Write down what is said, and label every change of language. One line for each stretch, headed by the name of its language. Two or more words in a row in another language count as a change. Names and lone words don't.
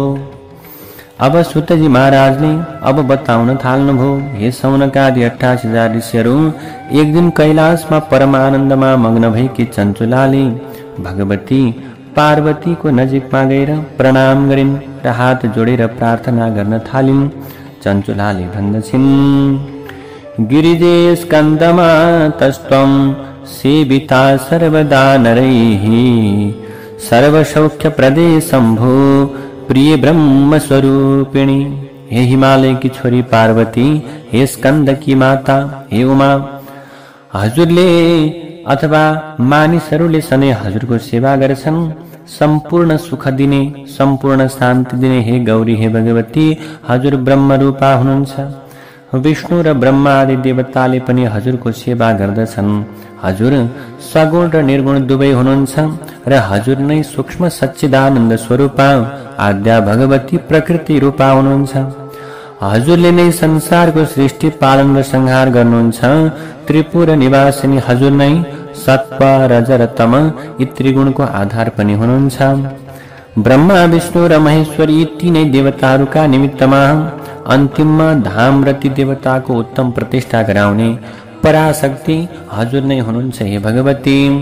Nepali: अब सुतजी महाराजले अब बताउन थाल्नुभयो। हे सौनकादि 88,000 ऋषिहरू, एक दिन कैलाशमा परमानन्दमा मग्न भएकी चञ्चुलाले भगवती पार्वतीको नजिकमा गएर प्रणाम गरिन् र हात जोडेर प्रार्थना गर्न थालिन्। चञ्चुलाले भन्दछिन्,
Sanskrit: गिरिजे स्कन्दमा तस्त्वं सेविता सर्वदा नरैः सर्वसौख्यप्रदे शम्भो प्रिय ब्रह्म स्वरूपिणी।
Nepali: हे हिमालय की छोरी पार्वती, हे स्कन्द की माता, हे उमा, हजुरले अथवा मानिसहरूले सधैँ हजुरको सेवा गर्छन्। सम्पूर्ण सुख दिने, सम्पूर्ण शान्ति दिने हे गौरी, हे भगवती, हजुर ब्रह्म रूपा हुनुहुन्छ। विष्णु र ब्रह्मा आदि देवताले पनि हजुरको सेवा गर्दछन्। हजुर सगुण र निर्गुण दुवै हुनुहुन्छ र हजुर नै सूक्ष्म सच्चिदानन्द स्वरूपा आद्या भगवती प्रकृति रूपा हुनुहुन्छ। हजुरले नै संसारको सृष्टि पालन र संहार गर्नुहुन्छ। त्रिपुर निवासिनी हजुर नै सत्व रज र तम यी त्रिगुणको आधार पनि हुनुहुन्छ। ब्रह्मा विष्णु र महेश्वर यी तीनै देवताहरूका निमित्तमा अन्तिममा धाम र ती देवताको उत्तम प्रतिष्ठा गराउने पराशक्ति हजुर नै हुनुहुन्छ, हे भगवती।